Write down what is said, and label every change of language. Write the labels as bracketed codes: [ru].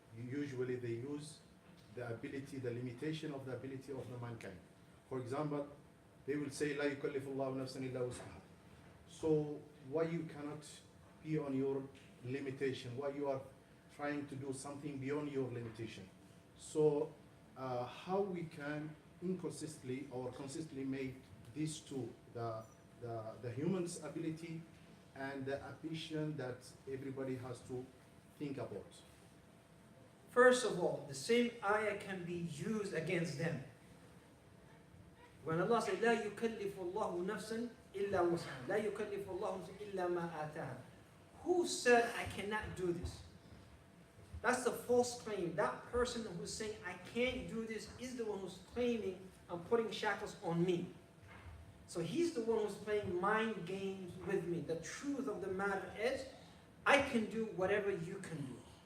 [en] Usually they use the limitation of the ability of the mankind. For example, they will say, [ar] لا يكلف الله نفسا إلا وسعها. [en] So why you cannot be on your limitation? Why you are trying to do something beyond your limitation? So how we can inconsistently or consistently make these two, the human's ability and the ambition that everybody has to think about? First of all, the same ayah can be used against them. When Allah said, [ar] لا يكلف الله نفسا إلا وسعها, لا يكلف الله نفسا إلا ما آتاها. [en] Who said I cannot do this? That's the false claim. That person who's saying I can't do this is the one who's claiming I'm putting shackles on me. So he's the one who's playing mind games with me. The truth of the matter is, I can do whatever you can do.